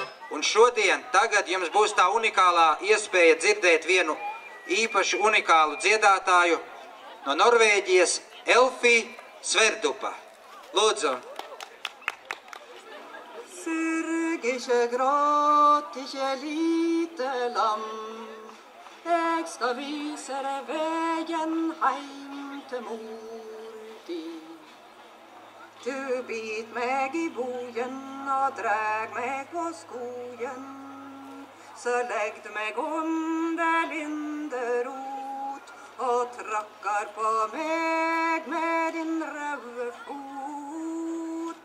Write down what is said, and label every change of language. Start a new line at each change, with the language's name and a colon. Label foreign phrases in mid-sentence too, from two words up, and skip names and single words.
Latvian: Un šodien, tagad jums būs tā unikālā iespēja dzirdēt vienu īpaši unikālu dziedātāju no Norvēģijas, Elfi Sverdupa. Lūdzu!
Norwegian: Syrgische gråtische lite lam, jeg skal vise deg veien heim til mor di. Du bit meg i bojen og dreg meg på skogen, så legg du meg under linderot og trakker på meg med din røde fot.